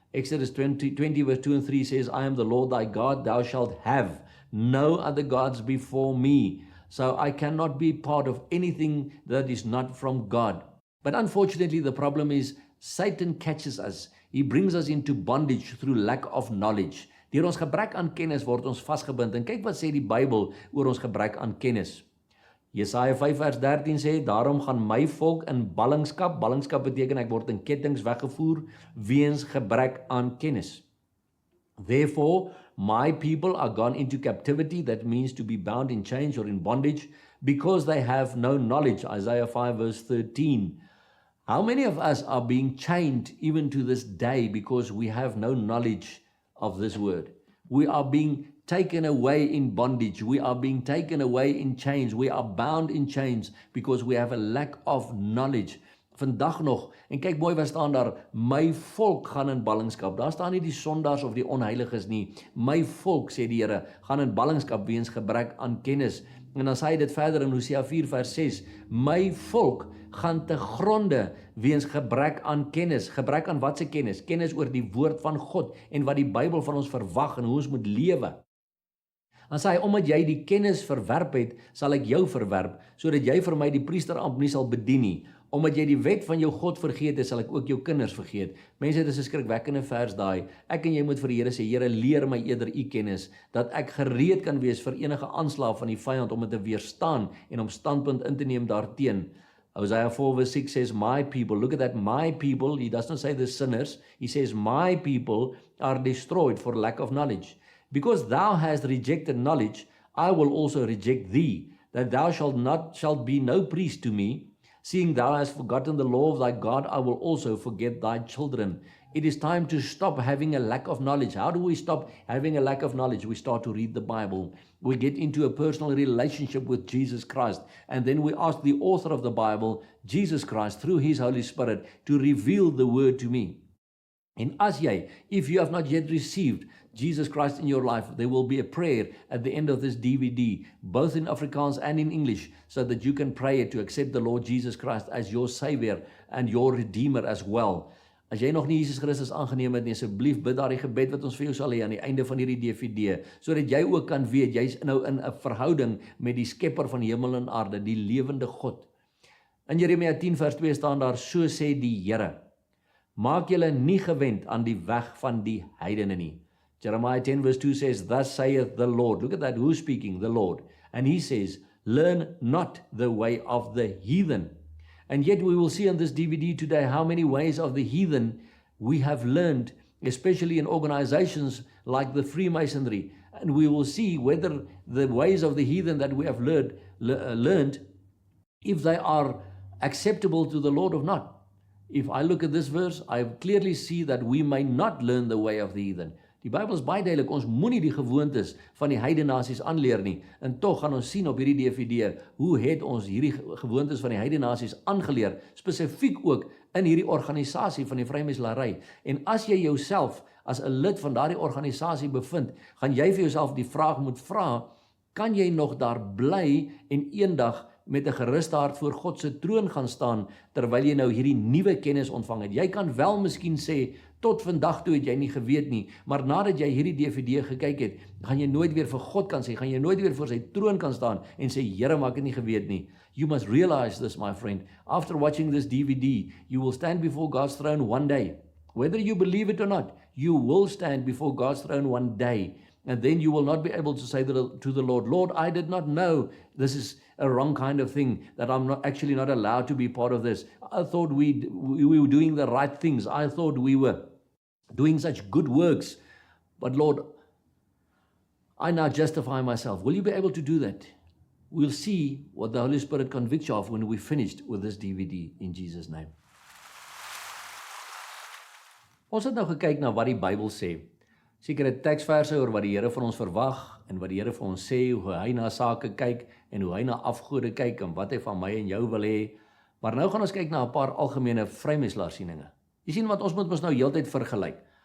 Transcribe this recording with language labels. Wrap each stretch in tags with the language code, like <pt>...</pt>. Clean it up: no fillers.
<en>Exodus 20 verse 2 and 3 says, I am the Lord thy God, thou shalt have no other gods before me. So I cannot be part of anything that is not from God. But unfortunately, the problem is Satan catches us. He brings us into bondage through lack of knowledge.</en> <af>Deur ons gebrek aan kennis word ons vasgebind. En kyk wat sê die Bybel oor ons gebrek aan kennis. Jesaja 5 vers 13 sê, daarom gaan my volk in ballingskap, ballingskap beteken ek word in kettinge weggevoer, weens gebrek aan kennis.</af> <en>Therefore, my people are gone into captivity, that means to be bound in chains or in bondage, because they have no knowledge, Isaiah 5 verse 13. How many of us are being chained even to this day because we have no knowledge of this word? We are being taken away in bondage. We are being taken away in chains. We are bound in chains because we have a lack of knowledge.</en> <af>Vandag nog, en kyk mooi wat staan daar, my volk gaan in ballingskap. Daar staan nie die sondaars of die onheiliges nie. My volk, sê die Here, gaan in ballingskap weens gebrek aan kennis. En dan sê hy dit verder in Hosea 4 vers 6, my volk gaan te gronde weens gebrek aan kennis. Gebrek aan wat se kennis? Kennis oor die woord van God en wat die Bybel van ons verwag en hoe ons moet lewe. Dan sê hy, omdat jy die kennis verwerp het, sal ek jou verwerp, sodat jy vir my die priesterampt nie sal bedien nie. Omdat jy die wet van jou God vergeet het, sal ek ook jou kinders vergeet. Mense, dit is 'n skrikwekkende vers daai. Ek en jy moet vir die Here sê, Here, leer my eerder u kennis, dat ek gereed kan wees vir enige aanslag van die vyand om dit te weerstaan en om standpunt in te neem daarteen.</af> <en>Hosea 4 verse 6 says, my people, look at that, my people, he doesn't say the sinners, he says, my people are destroyed for lack of knowledge. Because thou hast rejected knowledge, I will also reject thee, that thou shalt be no priest to me. Seeing thou hast forgotten the law of thy God, I will also forget thy children. It is time to stop having a lack of knowledge. How do we stop having a lack of knowledge? We start to read the Bible. We get into a personal relationship with Jesus Christ. And then we ask the author of the Bible, Jesus Christ, through His Holy Spirit, to reveal the word to me.</en> <af>En as jy,</af> <en>if you have not yet received Jesus Christ in your life, there will be a prayer at the end of this DVD, both in Afrikaans and in English, so that you can pray to accept the Lord Jesus Christ as your Savior and your Redeemer as well.</en> <af>As jy nog nie Jesus Christus aangeneem het nie, asseblief bid daardie gebed wat ons vir jou sal hê aan die einde van hierdie DVD, sodat jy ook kan weet, jy's nou in 'n verhouding met die skepper van hemel en aarde, die lewende God. In Jeremia 10 vers 2 staan daar, so sê die Here, maak julle nie gewend aan die weg van die heidene nie.</af> <en>Jeremiah 10 verse 2 says, thus saith the Lord. Look at that, who's speaking? The Lord. And he says, learn not the way of the heathen. And yet we will see on this DVD today how many ways of the heathen we have learned, especially in organizations like the Freemasonry. And we will see whether the ways of the heathen that we have learned, if they are acceptable to the Lord or not. If I look at this verse, I clearly see that we may not learn the way of the heathen.</en> <af>Die Bybel is baie duidelik, ons moenie die gewoontes van die heidene nasies aanleer nie. En tog gaan ons sien op hierdie DVD, hoe het ons hierdie gewoontes van die heidene nasies aangeleer, spesifiek ook in hierdie organisasie van die vrymeselary. En as jy jouself as 'n lid van daardie organisasie bevind, gaan jy vir jouself die vraag moet vra, kan jy nog daar bly en eendag met 'n geruste hart voor God se troon gaan staan, terwyl jy nou hierdie nuwe kennis ontvang het? Jy kan wel miskien sê, tot vandag toe het jy nie geweet nie, maar nadat jy hierdie DVD gekyk het, gaan jy nooit weer vir God kan sê, gaan jy nooit weer voor sy troon kan staan en sê, Here, maar ek het nie geweet nie.</af> <en>You must realize this, my friend. After watching this DVD, you will stand before God's throne one day. Whether you believe it or not, you will stand before God's throne one day. And then you will not be able to say to the Lord, Lord, I did not know this is a wrong kind of thing, that I'm not allowed to be part of this. I thought we were doing the right things. I thought we were doing such good works. But Lord, I now justify myself. Will you be able to do that? We'll see what the Holy Spirit convicts you of when we're finished with this DVD in Jesus' name.</en> <af>Ons het nou gekyk na wat die Bybel sê. Sekere teksverse oor wat die Here van ons verwag en wat die Here vir ons sê, hoe hy na sake kyk en hoe hy na afgode kyk en wat hy van my en jou wil hê. Maar nou gaan ons kyk na 'n paar algemene vrymeslaersieninge. Jy sien, want ons moet ons nou heeltyd vergelyk.</af>